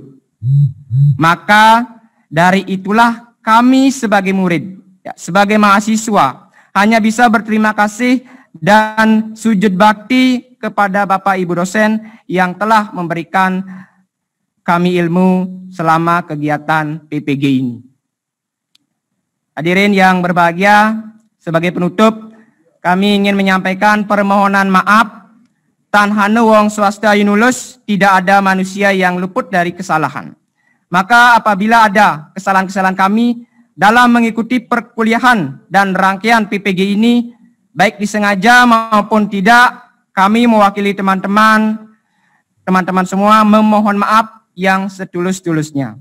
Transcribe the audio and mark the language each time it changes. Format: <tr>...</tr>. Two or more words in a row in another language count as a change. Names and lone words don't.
<id>Maka dari itulah kami sebagai murid, sebagai mahasiswa, hanya bisa berterima kasih dan sujud bakti kepada Bapak Ibu dosen yang telah memberikan kami ilmu selama kegiatan PPG ini. Hadirin yang berbahagia, sebagai penutup, kami ingin menyampaikan permohonan maaf.</id> <kaw>Tan hane wong swasta yunulus,</kaw> <id>tidak ada manusia yang luput dari kesalahan. Maka apabila ada kesalahan-kesalahan kami dalam mengikuti perkuliahan dan rangkaian PPG ini, baik disengaja maupun tidak, kami mewakili teman-teman semua memohon maaf yang setulus-tulusnya.</id>